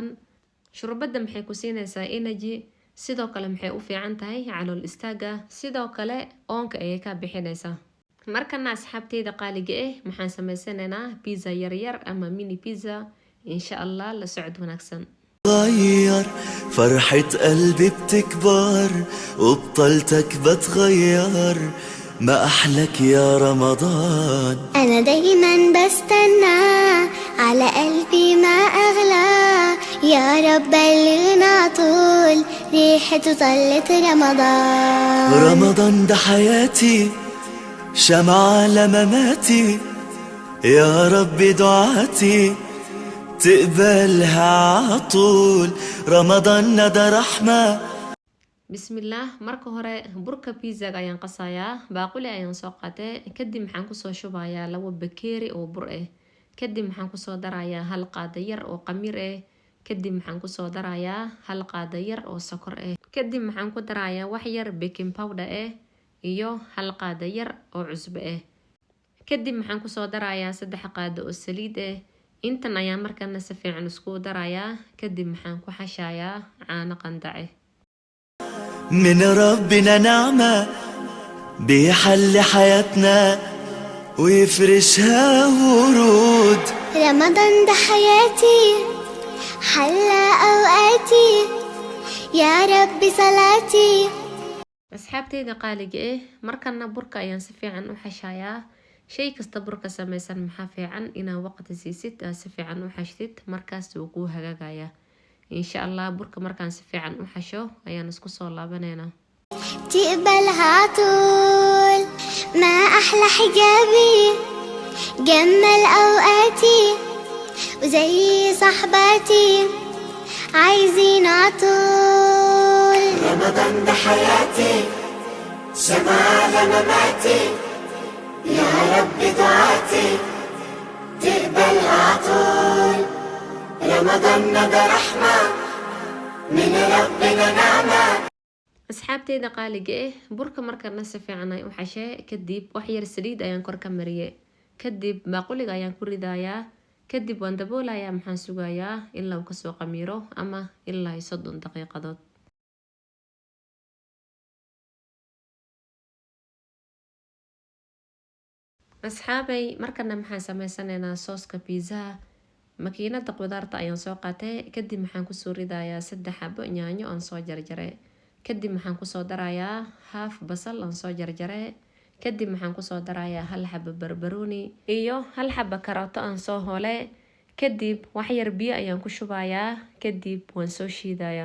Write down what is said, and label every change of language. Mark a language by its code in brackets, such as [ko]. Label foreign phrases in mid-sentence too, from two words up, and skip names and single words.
[so] shurbada maxay ku siinaysaa energy, sidoo kale maxay u fiican tahay calool istaaga, sidoo kale oonka ayay ka bixinaysaa. markana asxaabteyda qaaliga maxaan sameysanaynaa pizza yaryar ama [en] mini pizza [ar] إن شاء الله [so] la socod wanaagsan. [ar] غير فرحة قلبي بتكبر وبطلتك بتغير ما أحلك يا رمضان. أنا دايما بستنى على قلبي ما أغلى يا رب بلغنا طول ريحته طلت رمضان ده حياتي شمعة لمماتي يا رب دعاتي تقبلها عطول رمضان ده رحمة. [so] bismillah. marka hore burka pizzaga ayaan qasayaa. baaquli ayaan soo qaatay. kadib maxaan kusoo shubayaa 2 bakeeri oo bur kadib maxaan kusoo darayaa hal qaado yar oo qamir kadib maxaan kusoo darayaa hal qaado yar oo sokor kadib maxaan ku darayaa wax yar [en] baking powder [so] iyo hal qaado yar oo cusbo kadib maxaan kusoo darayaa 3 qaado oo saliid intan ayaa markana si fiican isku darayaa kadib maxaan ku xashayaa caano qandace [ar] من ربنا نعمة بيحل حياتنا ويفرشها ورود. رمضان ده حياتي حلى أوقاتي يا رب صلاتي. [so] asxaabteyda qaaliga markana burka ayaan si fiican u xashayaa shay kasta burka samaysan maxaa fiican inaa waqti siisid si fiican u xashtid markaas uu ku hagaagaya [ar] إن شاء الله [so] burka markaan si fiican u xasho ayaan isku soo laabaneynaa [ar] تقبلها طول ما أحلى حجابي جمل أوقاتي وزي صحباتي عايزين عطول. رمضان ده حياتي شمال مماتي يا رب دعاتي تقبلها عطول. رمضان ده رحمة من ربنا نعمة. [so] asxaabteyda qaaliga burka markana si fiican ay u xashee kadib wax yar saliid ayaan kor ka mariyay kadib baaquliga ayaan ku ridayaa kadib waan daboolayaa maxaan sugayaa ilaa uu ka soo qamiiro ama ilaa 30 daqiiqadood asxaabay markana maxaan sameysanaynaa sooska pizza makiinada qudaarta ayaan soo qaatay kadib maxaan ku soo ridayaa 3 xabo yaanyo aan soo jarjaray kadib maxaan ku soo darayaa half basal aan soo jarjaray kadib maxaan ku soo darayaa 1 xabo barbarooni iyo 1 xabo karooto aan soo hoolay kadib wax yar biyo ayaan ku shubayaa kadib waan soo shiidayaa